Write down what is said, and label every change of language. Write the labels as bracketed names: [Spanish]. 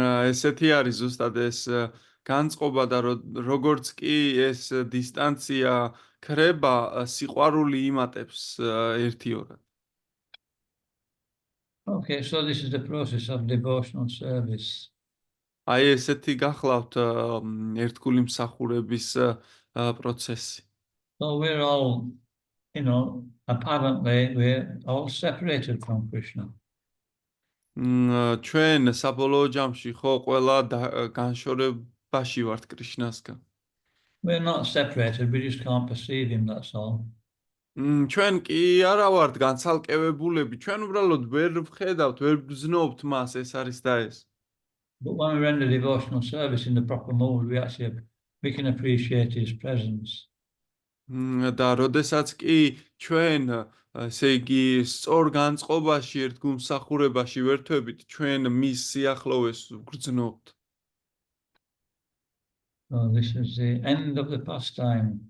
[Georgian] ესეთი არის ზუსტად ეს განწყობა და როგორც კი ეს დისტანცია ქრება, სიყვარული იმატებს ერთიორად. [English] Okay, so this is the process of devotional service. [Georgian] აი ესეთი გახლავთ ერთგული მსახურების პროცესი. [English] So we're all, apparently we're all separated from Krishna. [Georgian] ჩვენ საბოლოო ჯამში ხო ყველა განშორებაში ვართ კრიშნასგან. [English] We're not separated, we just can't perceive him, that's all. [Georgian] ჩვენ კი არა ვართ განცალკევებულები, ჩვენ უბრალოდ ვერ ვხედავთ, ვერ ვგრძნობთ მას, ეს არის და ეს. [English] But when we render devotional service in the proper mode, we can appreciate his presence. [Georgian] და როდესაც კი ჩვენ, ესე იგი, სწორ განწყობაში ერთგულ მსახურებაში ვერთვებით, ჩვენ მის სიახლოვეს ვგრძნობთ. [English] So this is the end of the pastime.